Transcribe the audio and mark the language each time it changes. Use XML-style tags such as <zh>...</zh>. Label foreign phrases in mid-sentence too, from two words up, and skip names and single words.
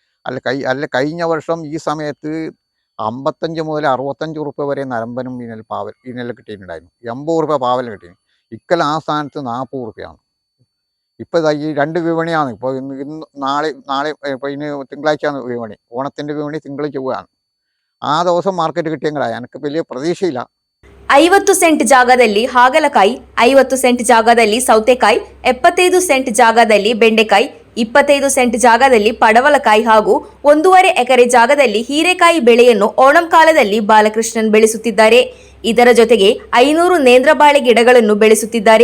<ml>കഴിഞ്ഞ വർഷം ഈ സമയത്ത് 55 മുതൽ 65 റുപ്യ വരെ നരമ്പനും ഇതിനെല്ലാം കിട്ടിയിട്ടുണ്ടായിരുന്നു. 80 റുപ്യ പാവലിന് കിട്ടി. ഇക്കൊല്ലം ആ സ്ഥാനത്ത് 40 റുപ്യാണ്. ഇപ്പോൾ ഈ 2 വിപണിയാണ്. ഇപ്പോൾ ഇന്ന് നാളെ ഇപ്പോൾ ഇനി തിങ്കളാഴ്ചയാണ് വിപണി. ഓണത്തിൻ്റെ വിപണി തിങ്കൾ ചൊവ്വയാണ്. ആ ദിവസം മാർക്കറ്റ് കിട്ടിയെങ്കിലാണ് എനിക്ക് വലിയ പ്രതീക്ഷയില്ല.</ml> <kn>50 ಸೆಂಟ್ ಜಾಗದಲ್ಲಿ ಹಾಗಲಕಾಯಿ, 50 ಸೆಂಟ್ ಜಾಗದಲ್ಲಿ ಸೌತೆಕಾಯಿ, 75 ಸೆಂಟ್ ಜಾಗದಲ್ಲಿ ಬೆಂಡೆಕಾಯಿ, 25 ಸೆಂಟ್ ಜಾಗದಲ್ಲಿ ಪಡವಲಕಾಯಿ ಹಾಗೂ 1.5 ಎಕರೆ ಜಾಗದಲ್ಲಿ ಹೀರೆಕಾಯಿ ಬೆಳೆಯನ್ನು ಓಣಂ ಕಾಲದಲ್ಲಿ ಬಾಲಕೃಷ್ಣನ್ ಬೆಳೆಸುತ್ತಿದ್ದಾರೆ. ಇದರ ಜೊತೆಗೆ 500 ನೇಂದ್ರ ಬಾಳೆ ಗಿಡಗಳನ್ನು ಬೆಳೆಸುತ್ತಿದ್ದಾರೆ.</kn>